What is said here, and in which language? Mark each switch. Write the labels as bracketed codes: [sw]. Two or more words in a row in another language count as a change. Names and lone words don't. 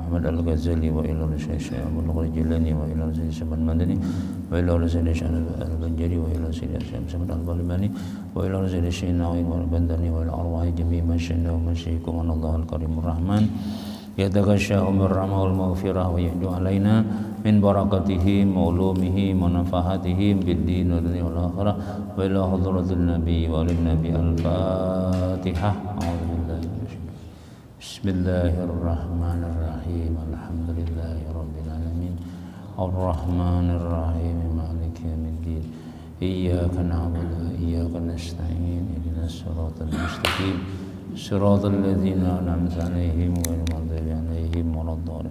[ar] محمد الغزالي و إلى شيخ عبد القادر جيلاني و إلى شيخ شبان مدني و إلى شيخ البنجري و إلى شيخ شيخ البلباني و إلى شيخ نووي و البنداني و إلى أرواح جميع مشايخ و مشايخ الله الكريم الرحمن يتغشاهم بالرحمة و المغفرة و يهدي علينا من بركاتهم و علومه و نفحاتهم بالدين و دنيا و الآخرة و إلى حضرة النبي و للنبي الفاتحة. بسم الله الرحمن الرحيم. الحمد لله رب العالمين. الرحمن الرحيم. مالك يوم الدين. إياك نعبد و إياك نستعين. اهدنا الصراط المستقيم. صراط الذين أنعمت عليهم غير المغضوب عليهم و لا الضالين.